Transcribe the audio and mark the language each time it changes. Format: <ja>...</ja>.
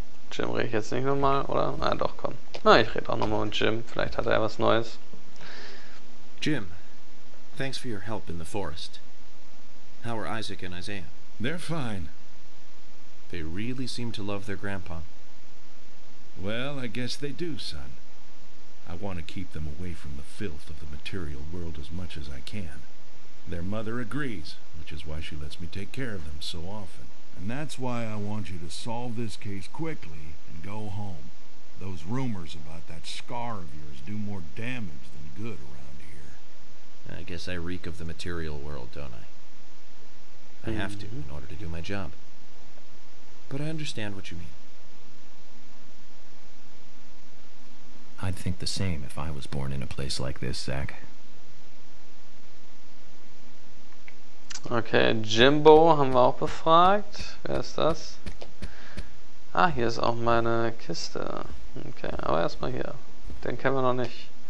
<de>Jim rede ich jetzt nicht nochmal, oder? Na doch, komm. Na, ich rede auch nochmal mit Jim. Vielleicht hat er was Neues.</de> <en>Jim, thanks for your help in the forest. How are Isaac and Isaiah? They're fine. They really seem to love their grandpa. Well, I guess they do, son. I want to keep them away from the filth of the material world as much as I can. Their mother agrees, which is why she lets me take care of them so often. And that's why I want you to solve this case quickly and go home. Those rumors about that scar of yours do more damage than good around here. I guess I reek of the material world, don't I? I have to in order to do my job. But I understand what you mean. I'd think the same if I was born in a place like this, Zach.</en> <de>Okay, Jimbo haben wir auch befragt. Wer ist das? Ah, hier ist auch meine Kiste. Okay, aber erstmal hier. Den kennen wir noch nicht.</de>